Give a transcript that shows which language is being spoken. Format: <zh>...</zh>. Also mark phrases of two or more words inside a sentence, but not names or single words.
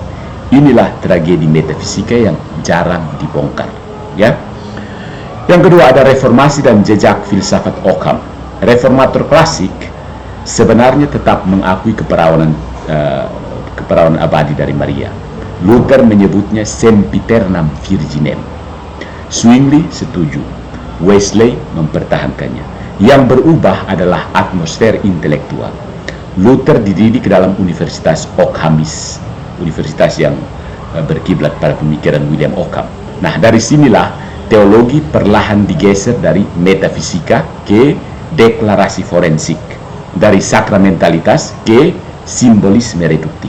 <id>Inilah tragedi metafisika yang jarang dibongkar. Ya. Yang kedua, ada reformasi dan jejak filsafat Ockham. Reformator klasik sebenarnya tetap mengakui keperawanan abadi dari Maria. Luther menyebutnya</id> <la>sempiternam virginem.</la> <id>Zwingli setuju, Wesley mempertahankannya. Yang berubah adalah atmosfer intelektual. Luther dididik dalam Universitas Ockhamis, universitas yang berkiblat pada pemikiran William Ockham. Nah, dari sinilah teologi perlahan digeser dari metafisika ke deklarasi forensik, dari sakramentalitas ke simbolisme reduktif.</id>